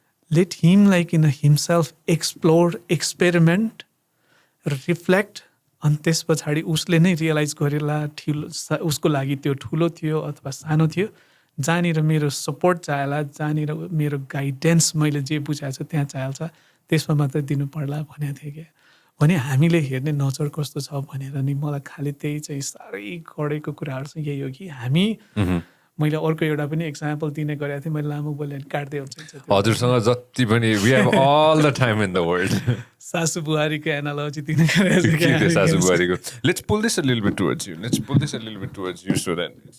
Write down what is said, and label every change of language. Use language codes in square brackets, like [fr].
[en] Let him like in himself explore, experiment, reflect [ne] अनि त्यस पछाडि उसले नै रियलाइज गरेला उसको लागि त्यो ठुलो थियो अथवा सानो थियो जहाँनिर मेरो सपोर्ट चाहिएला जहाँनिर मेरो गाइडेन्स मैले जे बुझाएको छु त्यहाँ चाहिहाल्छ त्यसमा मात्रै दिनु पर्ला भनेको थिएँ क्या. भने हामीले हेर्ने नजर कस्तो छ भनेर नि मलाई खालि त्यही चाहिँ साह्रै गढेको कुराहरू चाहिँ यही हो कि हामी मैले अर्को एउटा पनि एक्जाम्पल दिने गरेको थिएँ मैले लामो बोलेँ काट्दै हुन्छ हजुरसँग जति पनि [en] we have all the time in the world. [ne] सासु बुहारीको एनालोजी दिने गरेको के थिएँ सासु बुहारीको [en] let's pull this a little bit towards you so that